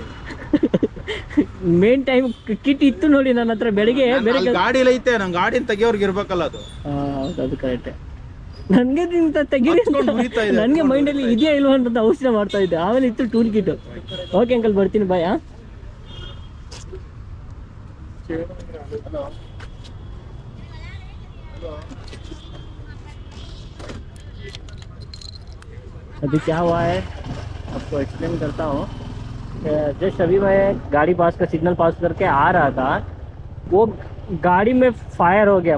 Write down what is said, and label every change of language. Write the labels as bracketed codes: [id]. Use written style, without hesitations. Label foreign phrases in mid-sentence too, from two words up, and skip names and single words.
[kn] ಮೇನ್ ಟೈಮ್ ಕಿಟ್ ಇತ್ತು ನೋಡಿ ನನ್ನ ಹತ್ರ ಬೆಳಿಗ್ಗೆ. ಬೇರೆ ಗಾಡಿಲಿ ಐತೆ, ನಂಗೆ ಗಾಡಿನ ತೆಗಿಯೋರ್ಗೆ ಇರ್ಬೇಕಲ್ಲ ಅದು. ಹೌದು, ಅದು ಕರೆಕ್ಟ್. ನನಗೆ ತೆಗೀರಿ, ನನಗೆ ಮೈಂಡಲ್ಲಿ ಇದೆಯಾ ಇಲ್ವಾ ಅಂತ ಔಷಧ ಮಾಡ್ತಾ ಇದ್ದೆ. ಆಮೇಲೆ ಇತ್ತು ಟೂಲ್ ಕಿಟ್. [en] okay uncle, [kn] ಬರ್ತೀನಿ, ಬಾಯ್. [hi] अभी क्या हुआ है आपको एक्सप्लेन करता हूँ. जस्ट अभी मैं गाड़ी पास का सिग्नल पास करके आ रहा था, वो गाड़ी में फायर हो गया.